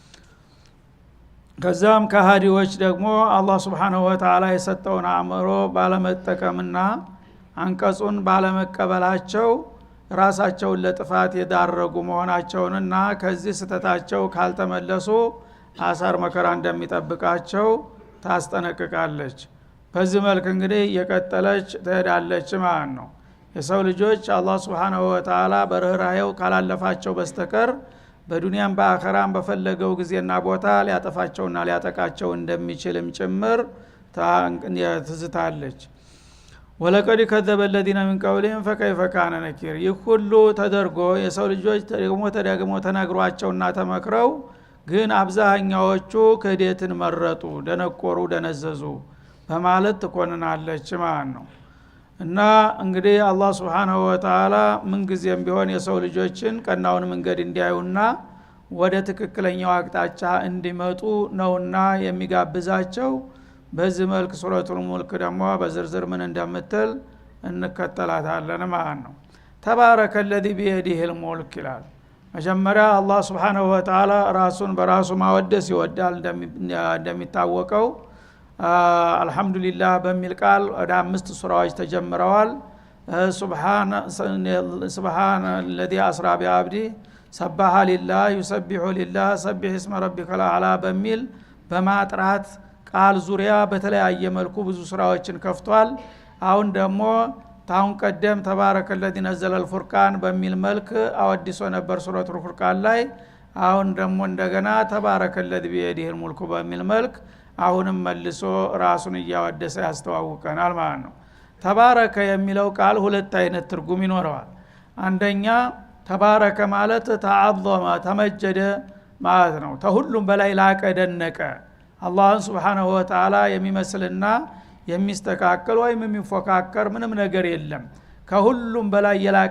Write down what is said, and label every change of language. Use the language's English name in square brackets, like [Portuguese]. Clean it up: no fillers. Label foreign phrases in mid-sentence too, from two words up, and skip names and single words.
[Amharic] ከዛም ከሃዲዎች ደግሞ [Arabic] الله سبحانه وتعالى [Amharic] የሰጠውን አእምሮ ባለመጠቀምና አንቀጹን ባለመቀበላቸው ራሳቸውን ለጥፋት የዳረጉ መሆናቸውንና ከዚህ ስተታቸው ካልተመለሱ አሳር መከራ እንደሚጠብቃቸው ታስጠነቅቃለች። በዚህ መልክ እንግዲህ የቀጠለች ትሄዳለች ማለት ነው። የሰው ልጆች [Arabic] الله سبحانه وتعالى [Amharic] በርህራሄው ካላለፋቸው በስተቀር በዱንያም በአኸራም በፈለገው ጊዜና ቦታ ሊያጠፋቸውና ሊያጠቃቸው እንደሚችልም ጭምር ትዝታለች። [Arabic] ولقد كذب الذين من قبلهم فكيف كان [Amharic] نكير። ይህ ሁሉ ተደርጎ የሰው ልጆች ተደግሞ ተነግሯቸውና ተመክረው ግን አብዛኛዎቹ ክህደትን መረጡ፣ ደነቆሩ፣ ደነዘዙ በማለት ትኮንናለች ማለት ነው። እና እንግዲህ [Arabic] الله سبحانه وتعالى [Amharic] ምን ጊዜም ቢሆን የሰው ልጆችን ቀናውን መንገድ እንዲያዩና ወደ ትክክለኛው አቅጣጫ እንዲመጡ ነውና የሚጋብዛቸው። በዚህ መልክ ሱረቱል ሙልክ ደግሞ በዝርዝር ምን እንደምትል እንከተላታለን ማለት ነው። [Arabic] تبارك الذي بيده الملك [Amharic] ይላል። መጀመሪያ [Arabic] الله سبحانه وتعالى [Amharic] ራሱን በራሱ ማወደስ ይወዳል። እንደሚታወቀው አልহামዱሊላህ በሚል ቃል ወደ 5 ሱራዎች ተጀምረዋል። [Arabic] سبحان الذي اسرى بعبده سبح لله يسبح لله سبح اسم ربك الاعلى [Amharic] በሚል በማጥራት ቃል ዙሪያ በተለያየ መልኩ ብዙ ሱራዎችን ከፍቷል። አሁን ደግሞ ታውን ቀደም [Arabic] تبارك الذي نزل الفرقان [Amharic] በሚል መልክ አወድሶ ነበር ሱረቱል ፉርቃን ላይ። አሁን ደግሞ እንደገና [Arabic] تبارك الذي بيده الملك [Amharic] በሚል መልክ አሁንም መልሶ ራሱን እያወደሰ ያስተዋውቀናል ማለት ነው። ተባረከ የሚለው ቃል ሁለት አይነት ትርጉም ይኖረዋል። አንደኛ ተባረከ ማለት [Arabic] تعاظم تمجد [Amharic] ማለት ነው። ከሁሉም በላይ ላቀ ደነቀ። [Arabic] الله سبحانه وتعالى [Amharic] የሚመስልና የሚስተካከል ወይም የሚፎካከር ምንም ነገር የለም። ከሁሉም በላይ የላቀ